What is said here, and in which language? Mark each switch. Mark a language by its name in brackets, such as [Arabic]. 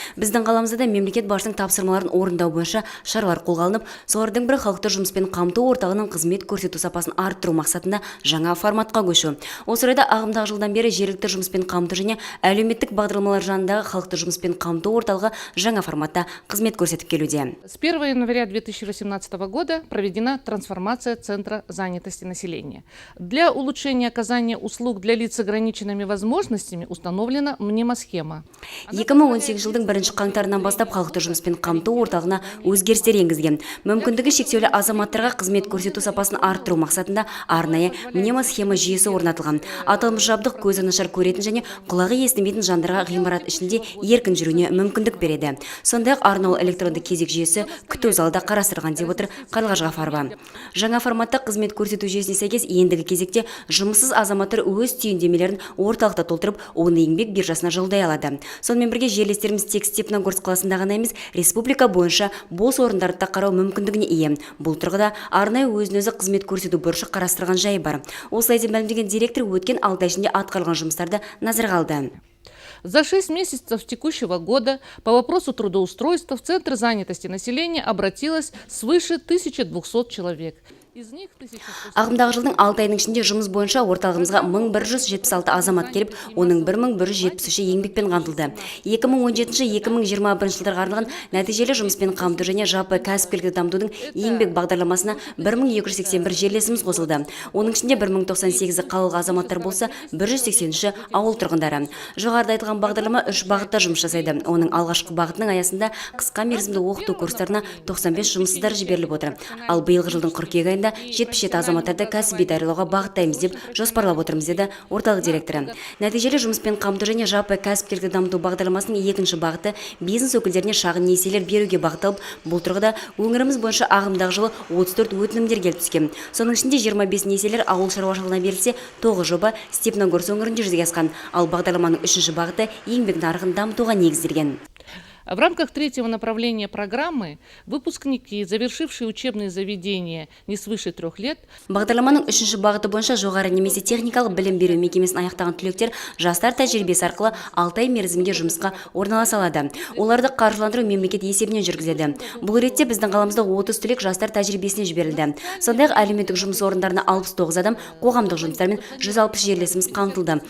[Kazakh] Біздің қаламызда да мемлекет басшысының тапсырмаларын орындау бойынша шаралар қолға алынып, солардың бірі халықты жұмыспен қамту орталығының қызмет көрсету сапасын арттыру мақсатында жаңа форматқа көшу. Осы орайда ағымдағы жылдан бері жергілікті жұмыспен қамту және әлеуметтік бағдарламалар жанындағы халықты жұмыспен қамту орталығы жаңа форматта қызмет көрсетіп келуде. [Russian] С 1 января 2018 года проведена трансформация Центра занятости населения. Для улучшения оказания услуг для лиц с ограниченными возможностями установлена мнемосхема. [Kazakh] 2018 жылдың 1 қаңтарынан бастап халықты жұмыспен қамту орталығына өзгерістер енгізген. Мүмкіндігі шектеулі азаматтарға қызмет көрсету сапасын арттыру мақсатында арнайы мнемосхема жүйесі орнатылған. Аталмыш жабдық көзі нашар көретін және құлағы естімейтін жандарға ғимарат ішінде еркін жүруіне мүмкіндік береді. Сондай-ақ арнаулы электронды кезек жүйесі күту залда қарастырған деп отыр Қарлығаш Ғафарова. Жаңа форматта қызмет көрсету жүйесіне сәйкес ендігі кезекте жұмыссыз азаматтар өз түйіндемелерін орталықта толтырып, оны еңбек биржасына жолдай алады. Сонымен бірге жерлестеріміз тек Степногорск қаласында ғана емес, республика бойынша бос орындарды да қарау мүмкіндігіне ие. Бұл тұрғыда арнайы өзін-өзі қызмет көрсету бұрышы қарастырған жайы бар. Осылай деп мәлімдеген директор өткен 6 ай ішінде атқарылған жұмыстарды назарға алды. [Russian] За 6 месяцев текущего года по вопросу трудоустройства в Центр занятости населения обратилось свыше 1200 человек. [Kazakh] Ағымдағы жылдың 6 айының ішінде жұмыс бойынша орталығымызға 1176 азамат келіп, оның 1173-і еңбекпен қамтылды. 2017-2021 жылдарға арналған нәтижелі жұмыспен қамту және жаппай кәсіпкерлікті дамытудың еңбек бағдарламасына 1281 жерлесіміз қосылды. Оның ішінде 1098-і қалалық азаматтар болса, 183-і ауыл тұрғындары. Жоғарыда айтылған бағдарлама 3 бағытта жұмыс жасайды. Оның алғашқы бағытының аясында қысқа мерзімді оқыту курстарына 95 жұмыссыздар жіберіліп отыр. Ал биылғы жылдың қыркүйек айында 77 азаматтарды кәсіби даярлауға бағыттаймыз деп жоспарлап отырмыз, деді орталық директоры. Нәтижелі жұмыспен қамту және жаппай кәсіпкерлікті дамыту бағдарламасының екінші бағыты бизнес өкілдеріне шағын несиелер беруге бағытталып, бұл тұрғыда өңіріміз бойынша ағымдағы жылы 34 өтінімдер келіп түскен. Соның ішінде 25 несиелер ауыл шаруашылығына берілсе, 9 жоба Степногорск өңірінде жүзеге асқан. Ал бағдарламаның үшінші бағыты еңбек нарығын дамытуға негізделген. [Russian] В рамках третьего направления программы выпускники, завершившие учебные заведения не свыше 3 лет, [Kazakh] бағдарламаның үшінші бағыты бойынша жоғары немесе техникалық білім беру мекемесін аяқтаған түлектер жастар тәжірибесі арқылы 6 ай мерзімге жұмысқа орналаса алады. Оларды қаржыландыру мемлекет есебінен жүргізеді. Бұл ретте біздің қаламызда 30 түлек жастар тәжірибесіне жіберілді. Сондай-ақ әлеуметтік жұмыс орындарына 69 адам, қоғамдық жұмыстармен 160 жерлесіміз қамтылды.